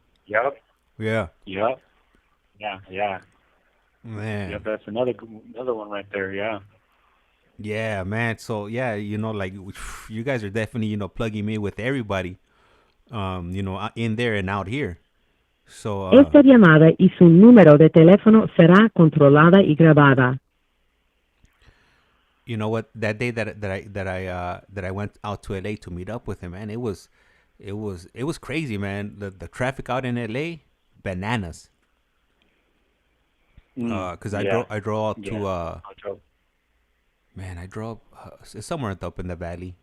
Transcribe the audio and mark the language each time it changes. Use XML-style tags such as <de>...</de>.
<en>Yep. Yeah. Yep. Yeah. Man. Yeah, that's another one right there. Yeah. Yeah, man. So yeah, like you guys are definitely, plugging me with everybody, in there and out here. So.</en> <es>Esta llamada y su número de teléfono será controlada y grabada.</es> <en>You know what? That day that I went out to LA to meet up with him, man, it was crazy, man. The traffic out in LA, bananas. Because I drove out to man, I drove somewhere up in the valley.</en>